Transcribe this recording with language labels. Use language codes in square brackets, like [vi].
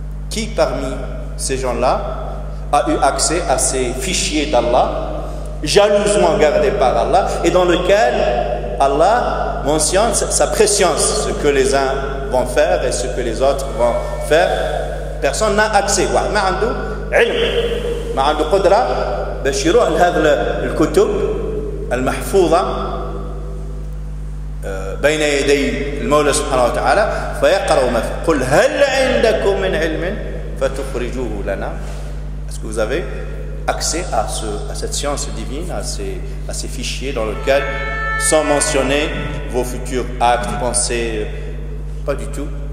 [fr] Qui parmi ces gens-là a eu accès à ces fichiers d'Allah, jalousement gardés par Allah, et dans lequel Allah mentionne sa préscience, ce que les uns vont faire et ce que les autres vont faire. Personne n'a accès. [ar] ما عنده علم، ما عنده قدرة باش يروح لهذا الكتب المحفوظة بين يدي المولى سبحانه وتعالى فيقرأ ما فيه. قل هل عندكم من علم فتخرجوه لنا. [fr] Est-ce que vous avez accès à cette science divine, à ces fichiers dans lesquels sont mentionnés vos futurs actes, pensées? Pas du tout.